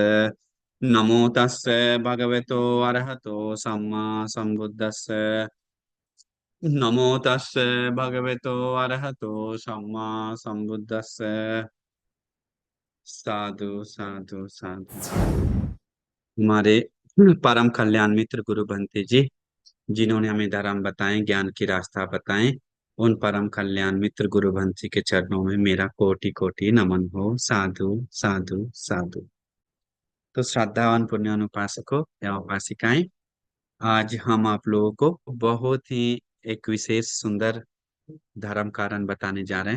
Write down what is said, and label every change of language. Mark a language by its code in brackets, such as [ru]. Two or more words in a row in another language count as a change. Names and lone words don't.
[pi] नमो तस्से भगवतो अरहतो सम्मा संबुद्दस्से। नमो तस्से भगवतो अरहतो सम्मा संबुद्दस्से। साधु साधु साधु। [hi] हमारे परम कल्याण मित्र गुरु बंते जी, जिन्होंने हमें धर्म बताए, ज्ञान की रास्ता बताए, उन परम कल्याण मित्र गुरु बंसी के चरणों में मेरा कोटि कोटि नमन हो। [pi] साधु साधु साधु। [hi] तो श्रद्धावान पुण्यान उपासकों या उपासिकाएं, आज हम आप लोगों को बहुत ही एक विशेष सुंदर धर्म कारण बताने जा रहे हैं।